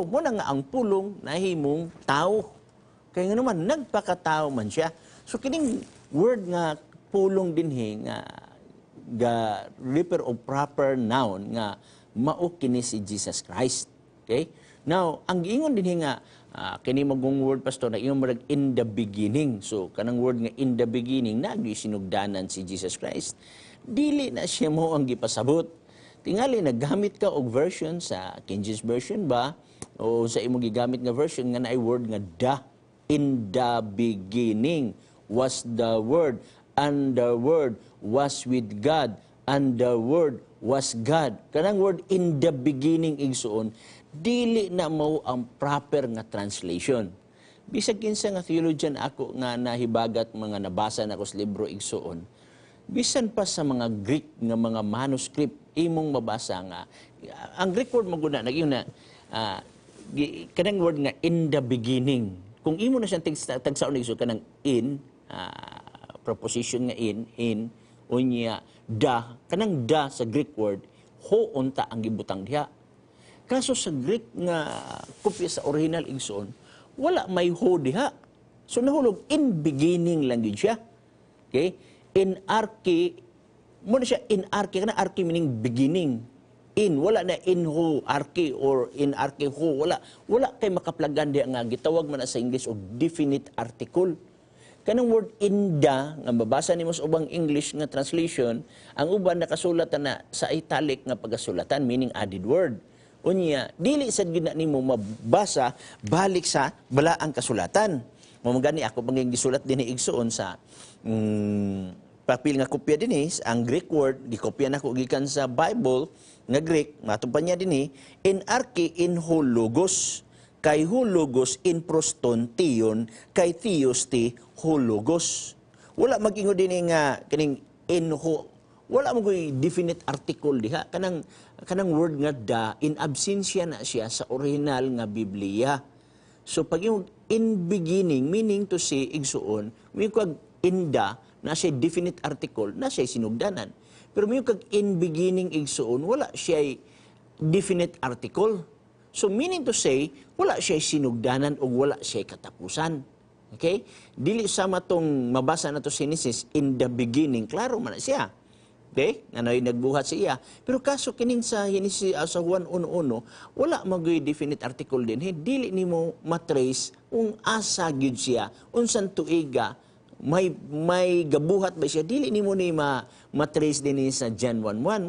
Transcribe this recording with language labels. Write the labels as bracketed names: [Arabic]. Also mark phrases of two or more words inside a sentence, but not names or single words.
[Cebuano] Mo na nga ang pulong nahimong tao. [Filipino] Kaya nga naman, [Cebuano] nagpakatao man siya. So, kining word nga pulong dinhi nga refer of [English] proper noun [Cebuano] nga mao kini si Jesus Christ. Okay? Now, ang giingon dinhi nga kini magong word pastor na ingon marag [English] in the beginning. [Cebuano] So kanang word nga [English] in the beginning [Cebuano] nagyoy sinugdanan si Jesus Christ. Dili na siya mo ang gipasabot. Tingali naggamit ka og version sa King James version ba o sa imong gigamit nga version nga naay word nga the. [English] In the beginning was the word, and the word was with God, and the word was God. [Cebuano] Kanang [English] word in the beginning [Cebuano] igsuon, dili na mao ang proper nga translation. Bisag kinsa nga theologian ako nga nahibagat mga nabasa nako sa libro igsuon, bisan pa sa mga Greek nga mga manuscript imong mabasa nga ang Greek word maguna nagyon na kanang word nga [English] in the beginning. [Cebuano] Kung imo na siyang tagsaon igsuon kanang [English] in preposition [Cebuano] nga in unya da, kanang da sa Greek word ho unta ang gibutang diha. Kaso sa Greek nga kopya sa original igsoon, wala may ho diha. So nahulog [English] in beginning [Cebuano] lang yun siya. Okay? [Greek] ἐν ἀρχῇ, [Cebuano] muna siya [Greek] ἐν ἀρχῇ, [Cebuano] kana arche [English] meaning beginning. [Cebuano] In, wala na [Greek] ἐν ὁ ἀρχῇ [Cebuano] or [Greek] ἐν ἀρχῇ ὁ, [Cebuano] wala kay makaplagan diha nga gitawag man na sa English og [English] definite article. [Cebuano] Kanang word inda nga mabasa nimo sa ubang English nga translation, ang uban nakasulat na sa italic nga pagasulatan meaning [English] added word. [Cebuano] Unya, dili sad gid na nimo mabasa balik sa balaang kasulatan. Mamagani ako panging gisulat dinhi igsuon sa papel nga kopya dinhi ang Greek word gikopya nako gikan sa Bible nga Greek matupad niya dinhi [Greek] ἐν ἀρχῇ ἐν ὁ λόγος καὶ ὁ λόγος ἐν πρὸς τὸν καὶ θεὸς ἦν ὁ λόγος. [Cebuano] Wala magingon dinhi nga kining [Greek] ἐν ὁ, [Cebuano] wala mo koy [English] definite article [Cebuano] diha kanang word nga da in absensya na siya sa original nga Biblia. So pag yung [English] in beginning meaning to say [Cebuano] igsuon, may kag in da na siya [English] definite article [Cebuano] na siya sinugdanan. Pero may kag [English] in beginning [Cebuano] igsuon wala siya [English] definite article. So meaning to say, [Cebuano] wala siya sinugdanan o wala siya katapusan. Okay? Dili sama tong mabasa na to sa Genesis, [English] in the beginning, [Cebuano] klaro man na siya. Okay? Ngano'y nagbuhat siya. Pero kaso kining sa Genesis, sa Juan 1:1, wala magoy [English] definite article [Cebuano] din. Dili nimo matrace kung asa gyud siya, unsan tuiga, may gabuhat ba siya, dili nimo ni matrace din ni sa John 1:1.